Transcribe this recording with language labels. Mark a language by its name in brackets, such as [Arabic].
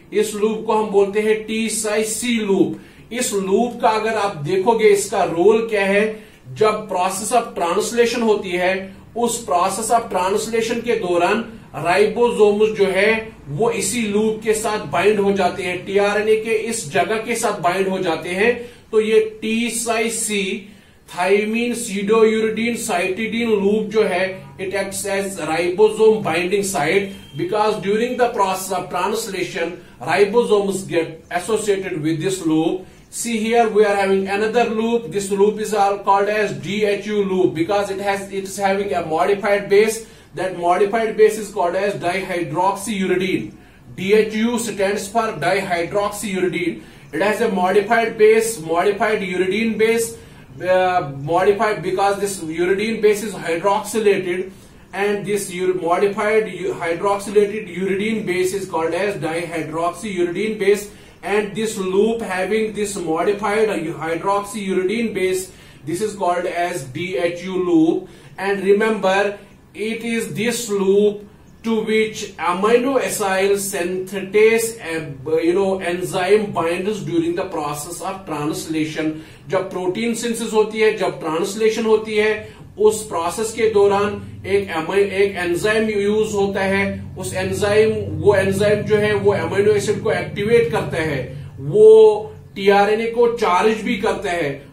[Hindi] इस लूप को हम बोलते हैं T-Cy-C लूप. इस लूप का अगर आप देखोगे इसका रोल क्या है, जब प्रोसेस ऑफ ट्रांसलेशन होती है, उस प्रोसेस ऑफ ट्रांसलेशन के दौरान राइबोसोम्स जो है वो इसी लूप के साथ बाइंड हो जाते हैं, टीआरएनए के इस जगह के साथ बाइंड हो जाते हैं. तो ये [English] T-Cy-C thymine pseudouridine cytidine loop [Hindi] जो है [English] It acts as ribosome binding site, because during the process of translation ribosomes get associated with this loop. See here we are having another loop. This loop is all called as DHU loop because it is having a modified base. That modified base is called as dihydroxyuridine. DHU stands for dihydroxyuridine. It has a modified base, modified uridine base, modified because this uridine base is hydroxylated, and this modified hydroxylated uridine base is called as dihydroxyuridine base. And this loop having this modified hydroxyuridine base, this is called as DHU loop. And remember, it is this loop to which amino acyl synthetase enzyme binds during the process of translation. [Hindi] जब protein synthesis होती है, जब translation होती है, उस process के दौरान एक एंजाइम यूज होता है. उस वो एंजाइम जो है वो अमीनो एसिड को एक्टिवेट करता है, वो टीआरएनए को चार्ज भी करता है.